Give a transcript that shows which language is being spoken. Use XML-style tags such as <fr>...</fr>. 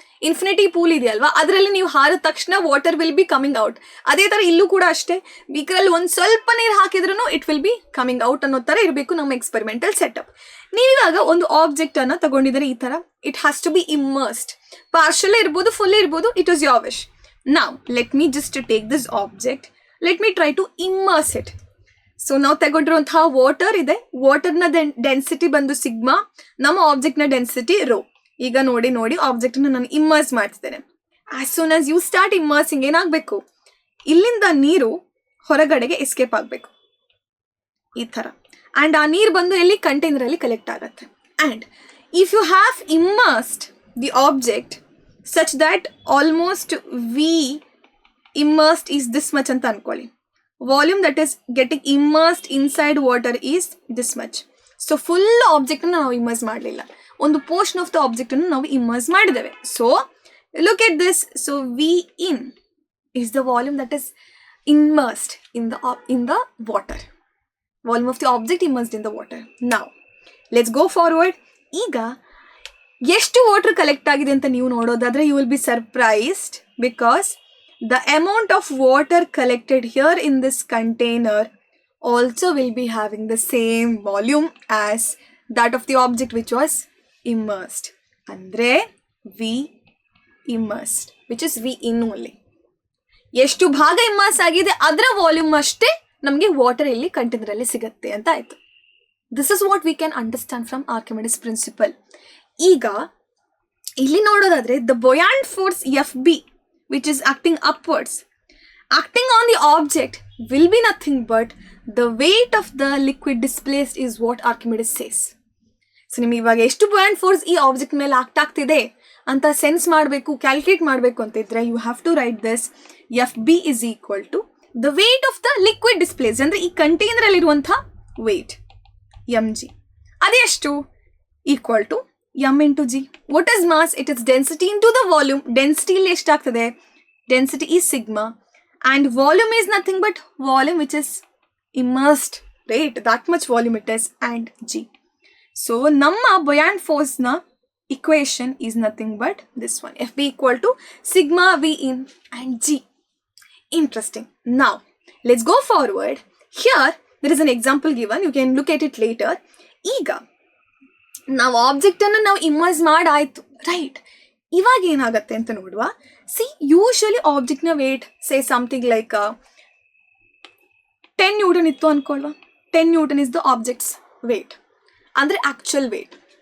<kn>Infinity pool ಇದೆಯಲ್ವಾ, ಅದರಲ್ಲಿ ನೀವು ಹಾರಿದ ತಕ್ಷಣ</kn> <en>Water will be coming out.</en> <kn>ಅದೇ ಥರ ಇಲ್ಲೂ ಕೂಡ ಅಷ್ಟೇ, ಬೀಕರಲ್ಲಿ ಒಂದು ಸ್ವಲ್ಪ ನೀರು ಹಾಕಿದ್ರೂ</kn> <en>it will be coming out</en> <kn>ಅನ್ನೋ ಥರ ಇರಬೇಕು ನಮ್ಮ ಎಕ್ಸ್ಪೆರಿಮೆಂಟಲ್ ಸೆಟಪ್. ನೀವಿವಾಗ ಒಂದು ಆಬ್ಜೆಕ್ಟ್ ಅನ್ನು ತಗೊಂಡಿದ್ದಾರೆ ಈ ಥರ.</kn> <en>It has to be immersed.</en> <kn>Partial ಇರ್ಬೋದು, ಫುಲ್ ಇರ್ಬೋದು,</kn> <en>It is your wish. Now let me just take this object, let me try to immerse it.</en> <kn>So ನಾವು ತಗೊಂಡಿರುವಂತಹ ವಾಟರ್ ಇದೆ, ವಾಟರ್ನ ಡೆನ್ಸಿಟಿ ಬಂದು ಸಿಗ್ಮಾ, ನಮ್ಮ ಆಬ್ಜೆಕ್ಟ್ನ ಡೆನ್ಸಿಟಿ ರೋ. ಈಗ ನೋಡಿ ಆಬ್ಜೆಕ್ಟ್ನ ನಾನು ಇಮ್ಮರ್ಸ್ ಮಾಡ್ತಿದ್ದೇನೆ.</kn> <en>as soon as you start immersing</en> <kn>ಏನಾಗಬೇಕು, ಇಲ್ಲಿಂದ ನೀರು ಹೊರಗಡೆಗೆ ಎಸ್ಕೇಪ್ ಆಗಬೇಕು ಈ ಥರ. ಆ್ಯಂಡ್ ಆ ನೀರು ಬಂದು ಎಲ್ಲಿ ಕಂಟೈನರಲ್ಲಿ ಕಲೆಕ್ಟ್ ಆಗುತ್ತೆ.</kn> <en>and if you have immersed the object such that almost we immersed is this much</en> <kn>ಅಂತ ಅನ್ಕೊಳ್ಳಿ.</kn> <en>Volume that is getting immersed inside water is this much.</en> <kn>So full ಆಬ್ಜೆಕ್ಟನ್ನು ನಾವು ಇಮ್ಮರ್ಸ್ ಮಾಡಲಿಲ್ಲ, ಒಂದು ಪೋರ್ಷನ್ ಆಫ್ ದ ಆಬ್ಜೆಕ್ಟನ್ನು ನಾವು immerse ಮಾಡಿದ್ದೇವೆ.</kn> <en>So look at this. So we in is the volume that is immersed in the water. Volume of the object immersed in the water. Now let's go forward.</en> <kn>ಈಗ ಎಷ್ಟು water collect ಆಗಿದೆ ಅಂತ ನೀವು ನೋಡೋದಾದ್ರೆ</kn> <en>you will be surprised because the amount of water collected here in this container also will be having the same volume as that of the object which was immersed. Andre V immersed, which is V in only.</en> <kn>ಎಷ್ಟು ಭಾಗ immerse ಆಗಿದೆ ಅದರ volume ಅಷ್ಟೇ ನಮಗೆ water ಇಲ್ಲಿ ಕಂಟೈನರಲ್ಲಿ ಸಿಗುತ್ತೆ ಅಂತ ಆಯ್ತು.</kn> <en>This is what we can understand from Archimedes principle.</en> <kn>ಈಗ ಇಲ್ಲಿ ನೋಡೋದಾದ್ರೆ</kn> <en>The buoyant force F B which is acting upwards, acting on the object will be nothing but the weight of the liquid displaced is what Archimedes says.</en> <kn>So ನಿಮ್ಗೆ ಇವಾಗ ಎಷ್ಟು ಬೊಯಾಂಟ್ force ಈ object ಮೇಲೆ act ಆಗ್ತಿದೆ ಅಂತ ಸೆನ್ಸ್ ಮಾಡಬೇಕು, calculate ಮಾಡಬೇಕು ಅಂತಿದ್ರೆ</kn> <en>you have to write this F B is equal to the weight of the liquid displace,</en> <kn>ಅಂದರೆ ಈ ಕಂಟೈನರಲ್ಲಿರುವಂಥ ವೇಟ್ ಎಮ್ ಜಿ. ಅದೆಷ್ಟು?</kn> <en>Equal to M into G. What is mass? It is density into the volume.</en> <kn>Density ಇಲ್ಲಿ ಎಷ್ಟಾಗ್ತದೆ?</kn> <en>Density is sigma and volume is nothing but volume which is immersed, right? That much volume it is and G.</en> <kn>So ನಮ್ಮ ಬೊಯಾಂಟ್ ಫೋರ್ಸ್ನ</kn> <en>equation is nothing but this one, FB equal to sigma V in and G. Interesting. Now let's go forward. Here there is an example given, you can look at it later.</en> <kn>ಈಗ ನಾವು object ಅನ್ನು ನಾವು immerse ಮಾಡಾಯ್ತು, right? ಇವಾಗ ಏನಾಗುತ್ತೆ ಅಂತ ನೋಡುವ. C, usually ಆಬ್ಜೆಕ್ಟ್ನ wait</kn> <en>say something like 10 newton</en> <kn>ಇತ್ತು ಅನ್ಕೊಳ್ವಾ.</kn> <en>10 newton is the object's weight, ಅಂದರೆ actual weight.</en>